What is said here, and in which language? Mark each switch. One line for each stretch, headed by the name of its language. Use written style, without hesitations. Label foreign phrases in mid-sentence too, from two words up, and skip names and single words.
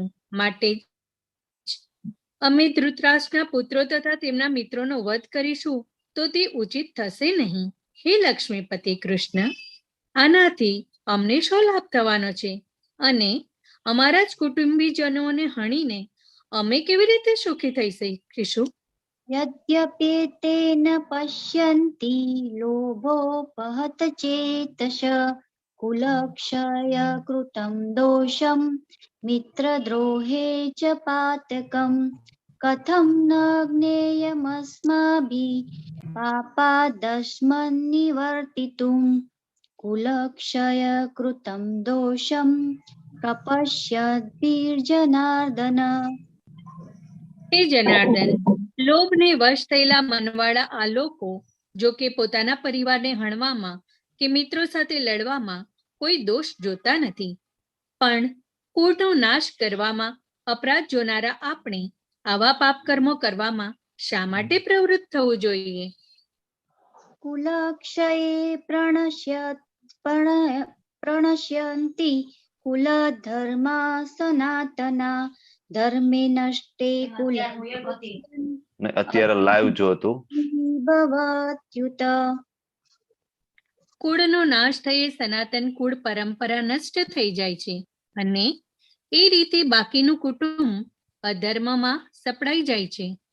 Gujarati: માટે અમે ધૃતરાષ્ટ્રના પુત્રો તથા તેમના મિત્રોનો વધ કરીશું તો તે ઉચિત થશે નહીં. હે લક્ષ્મીપતિ કૃષ્ણ, આનાથી અમને શો લાભ થવાનો છે? અને અમારા જ કુટુંબીજનોને હણીને અમે કેવી રીતે સુખી થઈ શકીશું?
Sanskrit: यद्यपेतेन पश्यन्ति लोभोपहत चेतस कुलक्षय कृतं दोषं मित्रद्रोहे च पातकम् कथं न ज्ञेयमस्माभिः पापादस्मन्निवर्तितुम् कुलक्षय कृतं दोषं प्रपश्यद्भिर्जनार्दन।
Gujarati: હે જનાર્દન, લોભને વશ થયેલા મનવાળા આ લોકો જો કે પોતાના પરિવારને હણવામાં કે મિત્રો સાથે લડવામાં કોઈ દોષ જોતા નથી, પણ કુળનો નાશ કરવામાં અપરાધ જોનારા આપણે આવા પાપ કર્મો કરવામાં શા માટે પ્રવૃત્ત થવું જોઈએ?
Sanskrit: कुलक्षये प्रणश्यन्ति कुलधर्मा सनातना धर्मे नष्टे कुले
Gujarati: ને અત્યારે લાઈવ જો હતું
Sanskrit: ભવત્યુત।
Gujarati: કુળનો નાશ થયે સનાતન કુળ પરંપરા નષ્ટ થઈ જાય છે અને એ રીતે બાકીનું કુટુંબ અધર્મમાં સપડાઈ જાય છે.